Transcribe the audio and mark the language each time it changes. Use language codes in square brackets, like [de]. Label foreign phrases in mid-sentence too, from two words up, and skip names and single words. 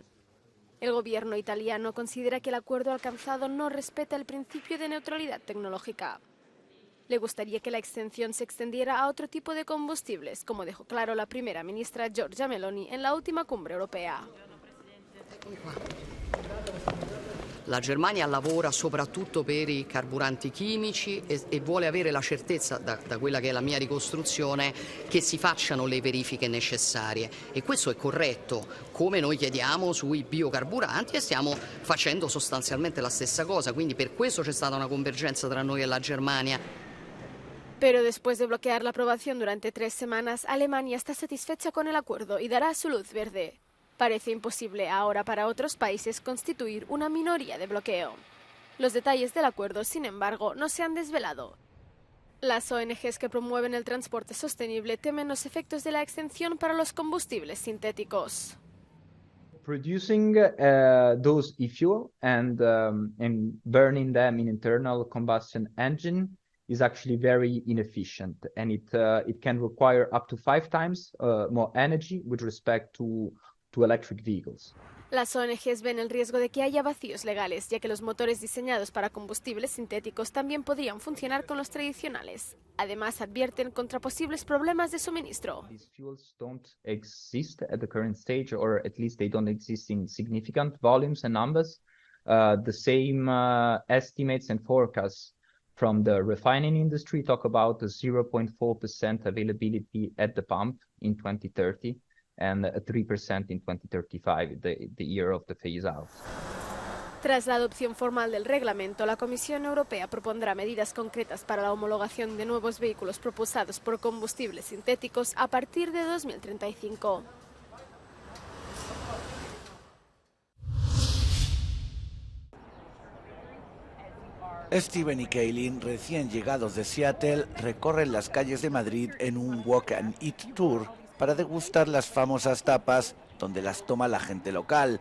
[es] El gobierno italiano considera que el acuerdo alcanzado no respeta el principio de neutralidad tecnológica. Le gustaría que la exención se extendiera a otro tipo de combustibles, como dejó claro la primera ministra Giorgia Meloni en la última cumbre europea. [it] La Germania lavora soprattutto per i carburanti chimici e vuole avere la certezza, da quella che è la mia ricostruzione, che si facciano le verifiche necessarie. E questo è corretto, come noi chiediamo sui biocarburanti, e stiamo facendo sostanzialmente la stessa cosa. Quindi per questo c'è stata una convergenza tra noi e la Germania. [es] Pero después de bloquear la aprobación durante 3 semanas, Alemania está satisfecha con el acuerdo y dará su luz verde. Parece imposible ahora para otros países constituir una minoría de bloqueo. Los detalles del acuerdo, sin embargo, no se han desvelado. Las ONGs que promueven el transporte sostenible temen los efectos de la exención para los combustibles sintéticos. [en] Producing those e-fuel and burning them in internal combustion engine is actually very inefficient, and it can require up to 5 times more energy with respect to electric vehicles. [es] Las ONGs ven el riesgo de que haya vacíos legales, ya que los motores diseñados para combustibles sintéticos también podrían funcionar con los tradicionales. Además, advierten contra posibles problemas de suministro. [en] These fuels don't exist at the current stage, or at least they don't exist in significant volumes and numbers. The same estimates and forecasts from the refining industry talk about a 0.4% availability at the pump in 2030. And a 3% in 2035, the year of the phase-out. [es] Tras la adopción formal del reglamento, la Comisión Europea propondrá medidas concretas para la homologación de nuevos vehículos propulsados por combustibles sintéticos a partir de 2035. Steven y Kaylin, recién llegados de Seattle, recorren las calles de Madrid en un Walk and Eat Tour para degustar las famosas tapas donde las toma la gente local.